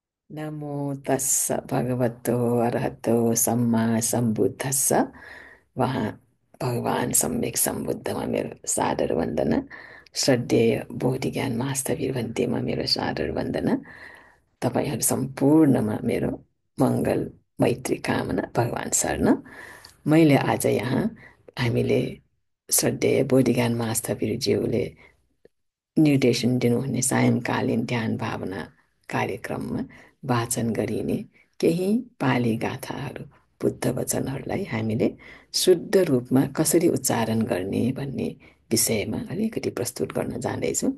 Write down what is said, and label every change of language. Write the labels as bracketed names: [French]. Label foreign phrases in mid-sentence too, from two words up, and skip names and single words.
[Pali] नमो तस्स भगवतो अरहतो सम्मा सम्बुद्धस्स [Nepali] वहाँ भगवान् सम्यक सम्बुद्धमा मेरो सादर वन्दना श्रद्धेय बोधि ज्ञान महास्थवीर भन्तेमा मेरो सादर वन्दना तपाईँहरू सम्पूर्णमा मेरो मङ्गल मैत्री कामना भगवान् शरण मैले आज यहाँ हामीले श्रद्धेय बोधि ज्ञान महास्थवीरज्यूले निर्देशन दिनुहुने सायङ्कालीन ध्यान भावना कार्यक्रममा वाचन गरिने केही पाली गाथाहरू बुद्ध वचनहरूलाई हामीले शुद्ध रूपमा कसरी उच्चारण गर्ने भन्ने विषयमा अलिकति प्रस्तुत गर्न जाँदैछु।